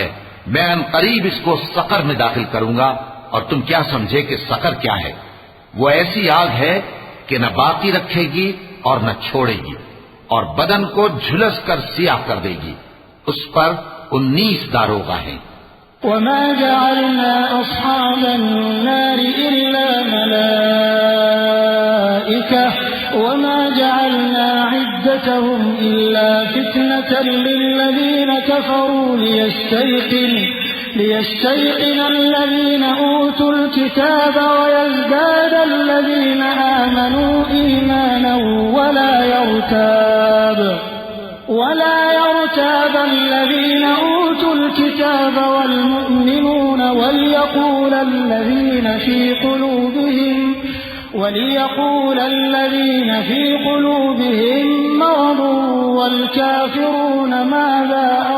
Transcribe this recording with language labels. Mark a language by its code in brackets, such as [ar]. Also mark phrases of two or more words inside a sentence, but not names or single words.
[ur] میں عنقریب اس کو سقر میں داخل کروں گا اور تم کیا سمجھے کہ سقر کیا ہے. وہ ایسی آگ ہے کہ نہ باقی رکھے گی اور نہ چھوڑے گی اور بدن کو جھلس کر سیاہ کر دے گی. اس پر 19 داروغہ ہیں. [ar] وما جعلنا أصحاب النار إلا ملائكة وما جعلنا عدتهم إلا فتنة للذين كفروا ليستيقن الذين أوتوا الكتاب ويزداد الذين آمنوا إيمانا ولا يرتاب الذين أوتوا الكتاب والمؤمنون وليقول الذين في قلوبهم مرض والكافرون ماذا